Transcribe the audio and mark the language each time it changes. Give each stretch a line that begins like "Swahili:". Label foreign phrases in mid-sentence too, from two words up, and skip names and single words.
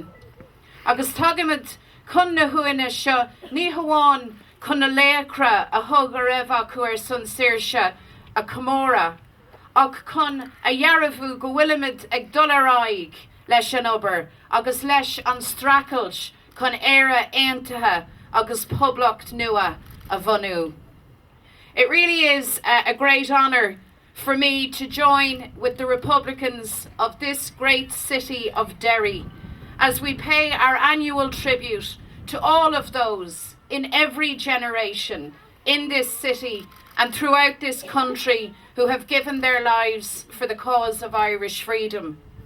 Irish: Agus tagamid chun na huaine seo ní hamháin chun na léacra a thug a raibh acu ar san saoirse a comóra, ach chun a dhearbhú go bhfuilimid ag dul ar aghaidh leis an obair agus leis an stracailt chun éire aontaithe agus poblacht nua a bhanú.
English: It really is a great honour for me to join with the Republicans of this great city of Derry as we pay our annual tribute to all of those in every generation in this city and throughout this country who have given their lives for the cause of Irish freedom.